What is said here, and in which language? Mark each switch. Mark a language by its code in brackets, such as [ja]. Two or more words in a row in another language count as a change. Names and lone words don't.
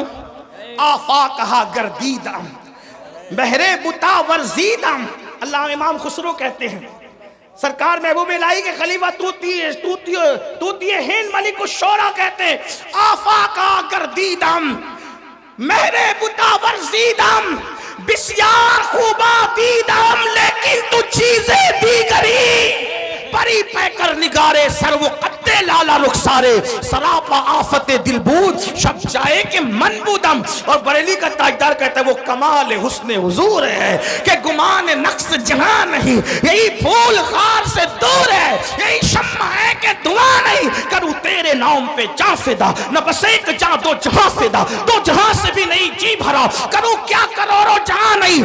[fa] آفاقہا گردیدم بہرے بتا ورزیدم. [ur] اللہ امام خسرو کہتے ہیں سرکار محبوب الہی کے خلیفہ توتی ہند ملک الشورى کہتے ہیں [fa] آفاقا گردیدم مہرے بتا ورزیدم بسیار خوبا دیدم لیکن تو چیزیں دیگری پری پیکر نگارے سر و قد لالا رخسارے سراپا آفت دل بود شب جائے کہ من بودم. [ur] اور بریلی کا تاجدار کہتا ہے وہ کمال حسن حضور ہے کہ گمان نقص جہاں نہیں، یہی پھول خار سے دور ہے، یہی شمع ہے کہ دعا نہیں. کروں تیرے نام پہ جاں فدا نہ بس ایک جاں دو جہاں فدا، دو جہاں سے بھی نہیں جی بھرا، کروں کیا کروڑوں جہاں نہیں.